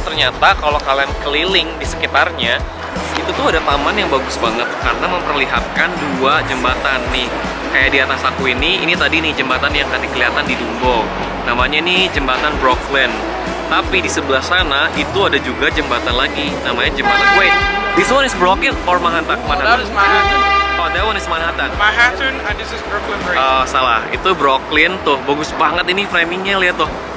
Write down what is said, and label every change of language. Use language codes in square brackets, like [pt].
[id] Ternyata kalau kalian keliling di sekitarnya itu tuh ada taman yang bagus banget karena memperlihatkan dua jembatan nih. Kayak di atas aku ini tadi nih jembatan yang tadi kelihatan di Dumbo. Namanya nih jembatan Brooklyn. Tapi di sebelah sana itu ada juga jembatan lagi, namanya jembatan. [en] Wait, this one is Brooklyn or Manhattan? that is Manhattan. Oh, that one is Manhattan. Manhattan and this is Brooklyn Bridge. [id] Oh, salah. Itu Brooklyn tuh. Bagus banget ini framingnya, lihat tuh.